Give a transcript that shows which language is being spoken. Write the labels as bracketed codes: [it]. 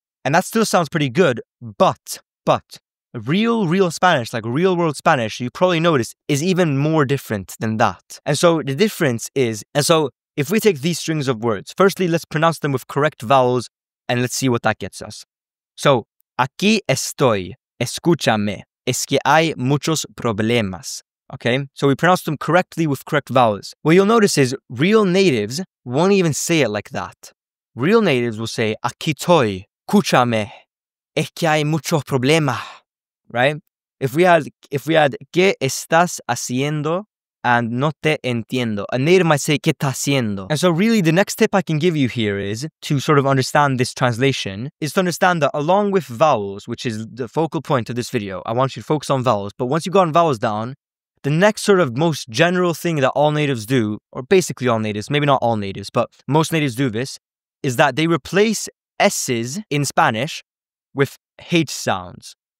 [en] And that still sounds pretty good, but real Spanish, like real world Spanish, you probably notice is even more different than that. And so the difference is, if we take these strings of words, firstly, let's pronounce them with correct vowels and let's see what that gets us. [es] So, aquí estoy, escúchame, es que hay muchos problemas. [en] Okay, so we pronounce them correctly with correct vowels. What you'll notice is real natives won't even say it like that. Real natives will say, [es] aquí estoy, escúchame, es que hay muchos problemas. Right? [en] If we had [es] ¿qué estás haciendo? [en] And [es] no te entiendo. [en] A native might say, [es] ¿qué está haciendo? [en] And so really the next tip I can give you here is to sort of understand this translation, is to understand that along with vowels, which is the focal point of this video, I want you to focus on vowels. But once you've gotten vowels down, the next sort of most general thing that all natives do, or basically all natives, maybe not all natives, but most natives do this, is that they replace S's in Spanish with H sounds.